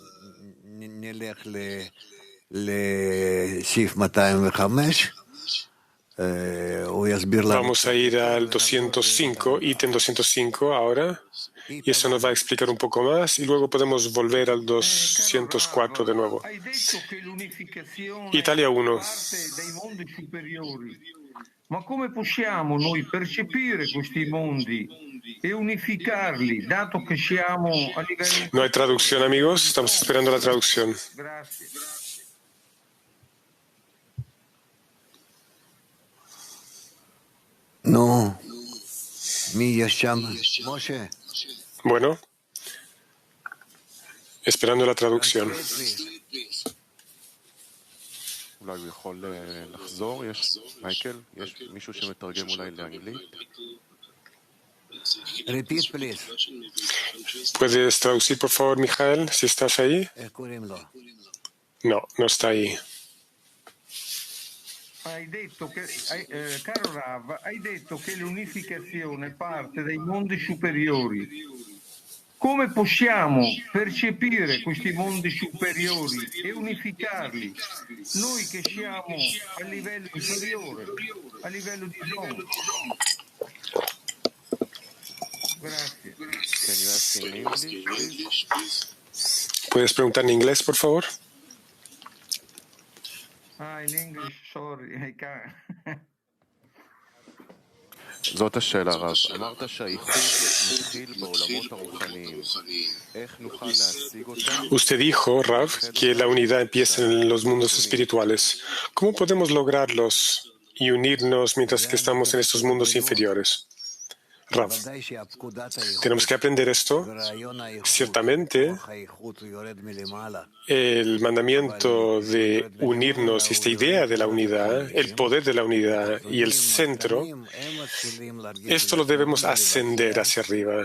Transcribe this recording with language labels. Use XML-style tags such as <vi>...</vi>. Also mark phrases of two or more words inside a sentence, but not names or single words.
<es>Vamos a ir al 205, ítem 205 ahora, y eso nos va a explicar un poco más, y luego podemos volver al 204 de nuevo.</es> <it>Italia 1. Ma come possiamo noi percepire questi mondi e unificarli, dato che siamo a livello...</it> <es>No hay traducción, amigos. Estamos esperando la traducción.</es> <it>Grazie.</it> <es>No. Moshe. Bueno, esperando la traducción.</es> <he>אולי הוא יכול לחזור? מייקל, יש מישהו שמתרגם אולי לאנגלית?</he> <en>Repeat, please.</en> <es>¿Puedes traducir, por favor, Mijael, si estás ahí? No, no está ahí.</es> <it>Caro Rav, hai detto che l'unificazione parte dai mondi superiori. Come possiamo percepire questi mondi superiori e unificarli, noi che siamo a livello inferiore, a livello di zona? Grazie.</it> <es>¿Puedes preguntar en inglés, por favor?</es> <en>In English, sorry, I can't.</en> <he>זאת השאלה, רב. אמרת שהייחוד מתחיל בעולמות הרוחניים. איך נוכל להשיג אותם?</he> <es>Usted dijo, Rav, que la unidad empieza en los mundos espirituales. ¿Cómo podemos lograrlos y unirnos mientras que estamos en estos mundos inferiores? Rav, tenemos que aprender esto. Ciertamente, el mandamiento de unirnos y esta idea de la unidad, el poder de la unidad y el centro, esto lo debemos ascender hacia arriba.</es>